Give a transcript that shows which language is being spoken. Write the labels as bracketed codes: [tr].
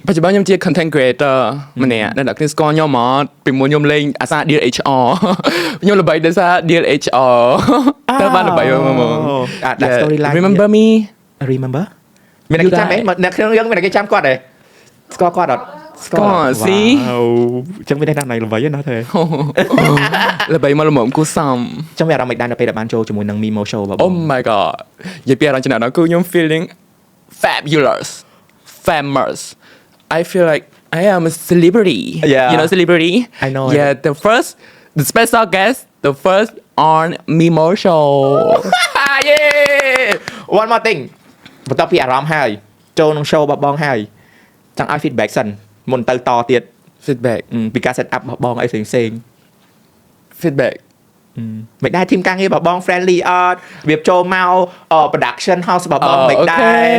[km] បច្ចុប្បន្នខ្ញុំជា content creator ម្នាក់ដែលអ្នកគ្នាស្គាល់ខ្ញុំមកពីមុនខ្ញុំលេងអាសា Deal HR ខ្ញុំល្បីដោយសារ Deal HR តើបានល្បីមក ដាក់ storyline [en] Remember me [km] មានគេចាំអ្នកខ្ញុំយើងមានគេចាំគាត់ទេស្គាល់គាត់អត់ ស្គាល់ស៊ី ចឹងមានតែណៃល្បីណាស់ទេ ល្បីមកល្មមគូសំ ចឹងមានអារម្មណ៍មិនដែរនៅពេលដែលបានចូលជាមួយនឹង Mimo Show បង [en] Oh my god [km] និយាយពីអារម្មណ៍ចំណាក់ដល់គឺខ្ញុំ [en] feeling fabulous famous I feel like I am a celebrity you know celebrity I know yeah the special guest the first on Mimo Show yeah one more thing [km] បន្ទាប់ពីអារម្មណ៍ហើយចូលក្នុង show របស់បងហើយចង់ឲ្យ feedback សិនមុនទៅតទៀត [en] feedback [km] ពីការ set up របស់បងអីផ្សេង [en] feedback [km] មិនដែរ team ការងាររបស់បង friendly អត់វាចូលមក production house របស់បងមិនដែរ